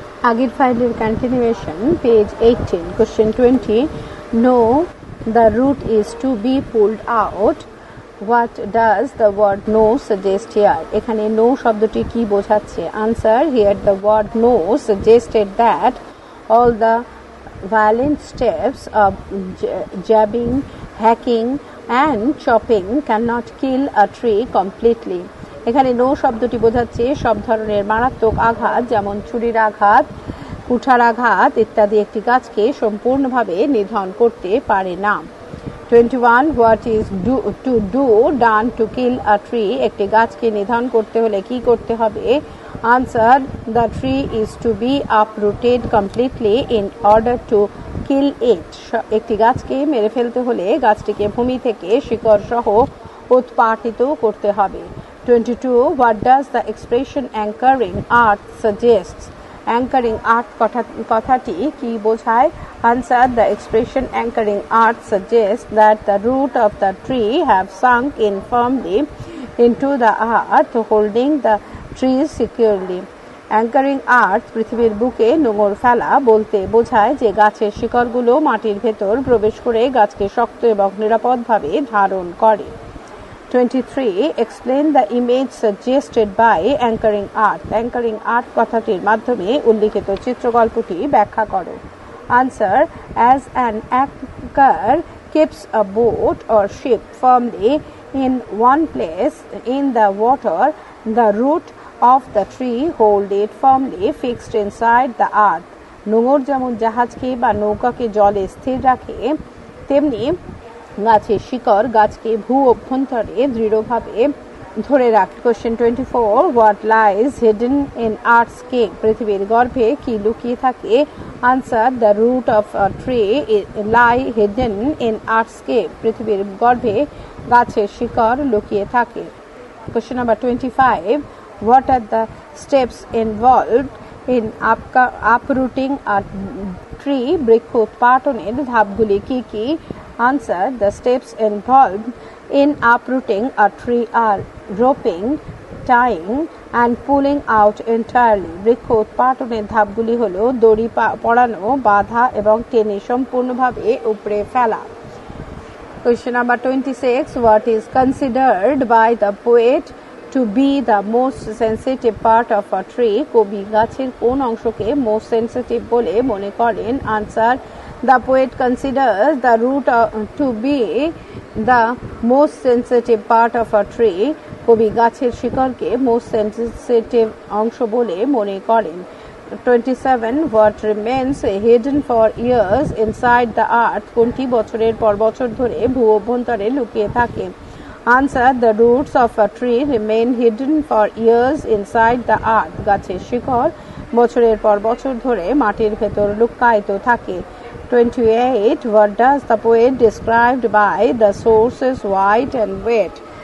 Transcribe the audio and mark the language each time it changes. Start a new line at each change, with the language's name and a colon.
Bangla: আগের ফাইলের continuation, page 18, question 20.
English: No, the root is to be pulled out. What does the word no suggest here?
Bangla: এখানে no শব্দটি কি বোঝাচ্ছে?
English: Answer: here the word no suggested that all the violent steps of jabbing, hacking and chopping cannot kill a tree completely.
Bangla: এখানে no শব্দটি বোঝাচ্ছে সব ধরনের মারাত্মক আঘাত, যেমন ছুরির আঘাত, কুঠার আঘাত ইত্যাদি একটি গাছকে সম্পূর্ণভাবে নিধন করতে পারে না।
English: 21. What is done to kill a tree?
Bangla: একটি গাছকে নিধন করতে হলে কি করতে হবে?
English: Answer: the tree is to be uprooted completely in order to kill it.
Bangla: একটি গাছকে মেরে ফেলতে হলে গাছটিকে ভূমি থেকে শিকড় সহ উৎপাটিত করতে হবে।
English: 22. What does the expression anchoring earth suggests?
Bangla: Anchoring earth কথাটি কি বোঝায়?
English: Answer: the expression anchoring earth suggests that the root of the tree have sunk in firmly into the earth, holding the tree securely.
Bangla: Anchoring আর্থ পৃথিবীর বুকে নোঙর ফেলা বলতে বোঝায় যে গাছের শিকড়গুলো মাটির ভেতর প্রবেশ করে গাছকে শক্ত এবং নিরাপদভাবে ধারণ করে।
English: 23. Explain the image suggested by anchoring earth.
Bangla: Anchoring earth কথাটির মাধ্যমে উল্লিখিত চিত্রকল্পটি ব্যাখ্যা করো।
English: Answer: as an anchor keeps a boat or ship firmly in one place in the water, the root of the tree hold it firmly fixed inside the earth.
Bangla: নোঙর যেমন জাহাজকে বা নৌকাকে জলে স্থির রাখে, তেমনি গাছের শিকড় গাছকে ভূ অভ্যন্তরে দৃঢ়ভাবে ধরে রাখে।
English: Question 24. What lies hidden in earth's cave?
Bangla: পৃথিবীর গর্ভে কি লুকিয়ে থাকে?
English: Answer: the root of a tree lie hidden in earth's cave.
Bangla: পৃথিবীর গর্ভে গাছের শিকড় লুকিয়ে থাকে।
English: Question number 25. What are the steps involved in uprooting a tree?
Bangla: বৃক্ষ উৎপাটনের ধাপগুলি কি কি?
English: Answer: the steps involved in uprooting a tree are roping, tying and pulling out entirely.
Bangla: বৃক্ষ উৎপাটনের ধাপগুলি হলো দড়ি পরানো, বাঁধা এবং টেনে সম্পূর্ণভাবে উপড়ে ফেলা।
English: Question number 26. What is considered by the poet to be the most sensitive part of a tree?
Bangla: কবি গাছের কোন অংশকে
English: most sensitive
Bangla: বলে মনে করেন?
English: Answer: the poet considers the root to be the most sensitive part of a tree.
Bangla: কবি গাছের শিকড়কে
English: most sensitive
Bangla: অংশ বলে মনে করেন।
English: 27. What remains hidden for years inside the earth?
Bangla: কোনটি বছরের পর বছর ধরে ভূ অভ্যন্তরে লুকিয়ে থাকে?
English: Answer: the roots of a tree remain hidden for years inside the earth.
Bangla: গাছের শিকড় বছরের পর বছর ধরে মাটির ভেতর লুকায়িত থাকে।
English: 28. What does the poet described by the sources white and wet?